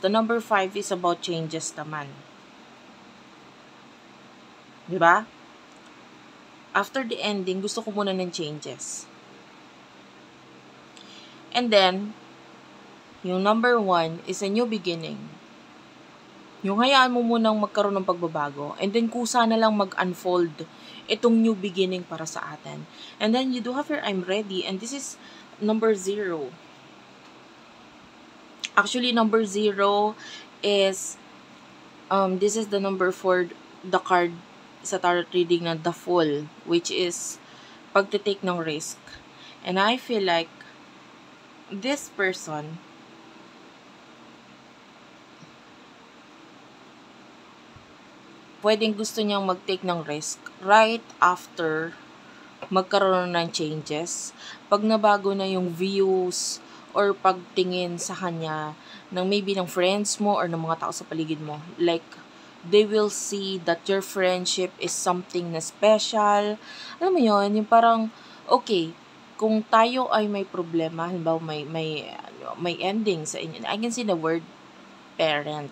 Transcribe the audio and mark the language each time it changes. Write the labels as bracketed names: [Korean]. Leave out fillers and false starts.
[English] The number 5 is about changes naman. [Filipino] Diba? [English] After the ending, [Filipino] gusto ko muna ng changes. [English] And then, yung number 1 is a new beginning. [Filipino] Yung hayaan mo munang magkaroon ng pagbabago. [English] And then, [Filipino] kusa na lang mag-unfold itong new beginning para sa atin. [English] And then, you do have your I'm ready. And this is number 0. Actually, number 0 is, this is the number for the card sa tarot reading na the Fool, which is pagtitake ng risk. And I feel like this person [Filipino] pwedeng gusto niyang mag-take ng risk [English] right after magkaroon ng changes. [Filipino] Pag nabago na yung views or pagtingin sa kanya ng maybe ng friends mo or ng mga tao sa paligid mo. Like, [English] They will see that your friendship is something na special. [Filipino] Alam mo yon, yung parang, okay, kung tayo ay may problema, halimbawa may ending sa inyo. [English] I can see the word parent.